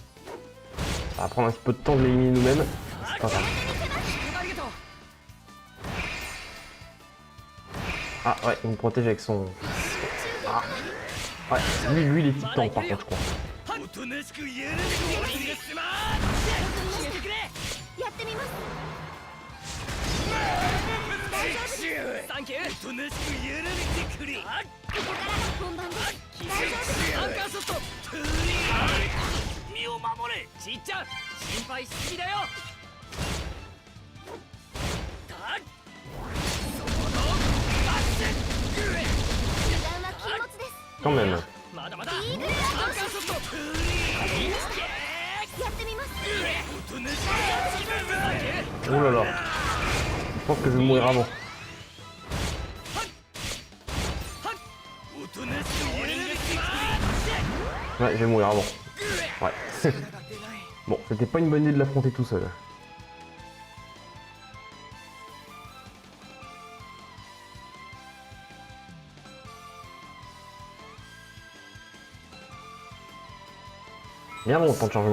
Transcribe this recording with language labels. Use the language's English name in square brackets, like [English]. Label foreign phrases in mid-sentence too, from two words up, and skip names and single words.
[French] Ça va prendre un petit peu de temps de l'éliminer nous-mêmes. C'est pas grave. Ah ouais, il me protège avec son... Ah. Ouais, lui il est type tank par contre je crois. [Japanese] やってみますサンキュー。ここからが本番です大丈夫アンカーショット。身を守れ。ちっちゃん、心配しすぎだよ。油断は禁物です [French] Quand même. [Japanese] まだまだ。イーグルアアンカウーショット。トやってみます [French] Oh là là. Je pense que je vais mourir avant. Ouais, je vais mourir avant. Ouais. Bon, c'était pas une bonne idée de l'affronter tout seul. Bien bon, temps de changement.